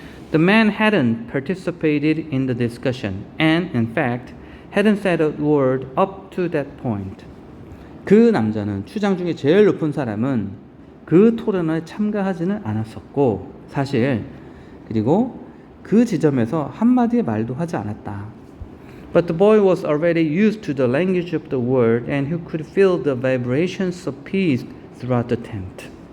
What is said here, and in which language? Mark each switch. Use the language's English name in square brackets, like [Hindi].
[English] The man hadn't participated in the discussion and, in fact, hadn't said a word up to that point. [Korean] 그 남자는 추장 중에 제일 높은 사람은 그 토론에 참가하지는 않았었고 사실 그리고 그 지점에서 한마디의 말도 하지 않았다. [English] But the boy was already used to the language of the world and he could feel the vibrations of peace throughout the tent.